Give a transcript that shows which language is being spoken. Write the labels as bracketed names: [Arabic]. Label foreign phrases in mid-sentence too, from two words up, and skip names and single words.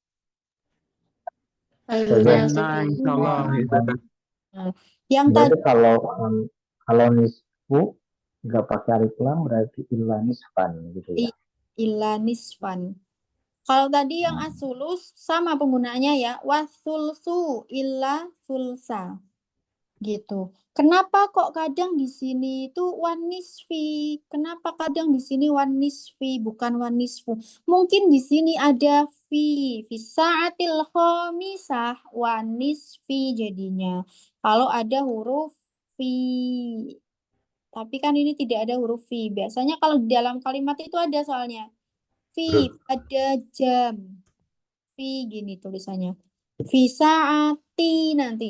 [Arabic] فهمنا إن شاء الله يا أستاذة. [Indonesian] Nah, yang Berarti tadi kalau nisfu nggak pakai alif lam berarti [Arabic] إلا نصفا [Indonesian] gitu ya. [Arabic] إلا نصفا. [Indonesian] Kalau tadi yang asulus sama penggunaannya ya, [Arabic] والثلث إلا ثلثا. [Indonesian] Gitu. Kenapa kok kadang di sini itu [Arabic] والنصف? [Indonesian] Kenapa kadang di sini [Arabic] والنصف [Indonesian] bukan [Arabic] والنصف? [Indonesian] Mungkin di sini ada [Arabic] في الساعة الخامسة والنصف [Indonesian] jadinya. Kalau ada huruf fi. Tapi kan ini tidak ada huruf fi. Biasanya kalau di dalam kalimat itu ada soalnya. Fi pada jam. Fi gini tulisannya. [Arabic] في ساعة [Indonesian] nanti.